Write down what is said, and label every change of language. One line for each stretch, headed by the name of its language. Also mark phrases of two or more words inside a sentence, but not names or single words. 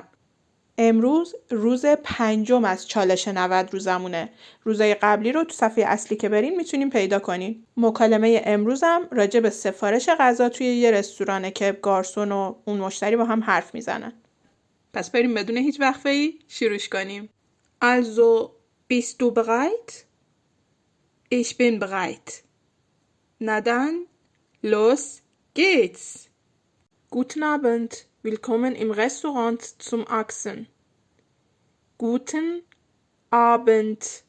Persian: امروز روز 5 از چالش 90 روزمونه. روزای قبلی رو تو صفحه اصلی که برین میتونین پیدا کنین. مکالمه امروزم راجع به سفارش غذا توی یه رستورانه که گارسون و اون مشتری با هم حرف میزنن. پس بریم بدون هیچ وقفه‌ای شروع کنیم.
German: Also, bist du bereit? Ich bin bereit. Na dann, los geht's. Guten Abend. Willkommen im Restaurant zum Achsen. Guten Abend.